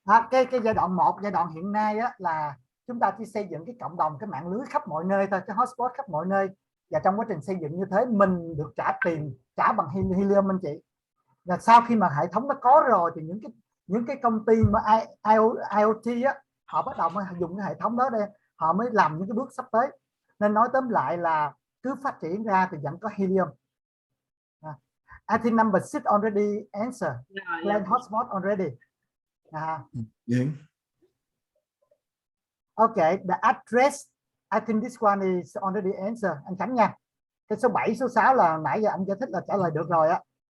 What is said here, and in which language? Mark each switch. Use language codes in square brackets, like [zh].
[vi] Cái giai đoạn 1, giai đoạn hiện nay á, là chúng ta chỉ xây dựng cái cộng đồng, cái mạng lưới khắp mọi nơi thôi, cái hotspot khắp mọi nơi. Và trong quá trình xây dựng như thế mình được trả tiền, trả bằng helium anh chị. Và sau khi mà hệ thống nó có rồi thì những cái công ty mà IoT á, họ bắt đầu mới dùng cái hệ thống đó để họ mới làm những cái bước sắp tới. Nên nói tóm lại là cứ phát triển ra thì vẫn có helium. [en] I think number 6 already answer. Plan hotspot already. Yeah. Okay, the address, I think this one is already answered. [vi] Anh Khánh nha. Cái số 7, số 6 là nãy giờ anh giải thích là trả lời được rồi á.